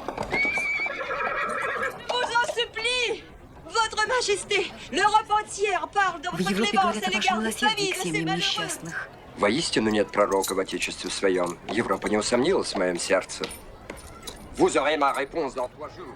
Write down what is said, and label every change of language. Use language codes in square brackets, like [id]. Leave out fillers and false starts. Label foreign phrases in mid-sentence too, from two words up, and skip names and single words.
[fr] Vous en supplie! Votre Majesté, l'Europe entière parle de [ru] В [fr] votre [ru] Европе [fr] clémence [ru] говорят [fr] à [ru] о вашем [fr] l'égard des [ru] милосердии [fr] familles [ru] к [fr] de ces [ru] семьям [fr] malheureux. [ru] несчастных. Воистину нет пророка в Отечестве своем. Европа не усомнилась в моем сердце. [fr] Vous aurez ma réponse dans 3 jours.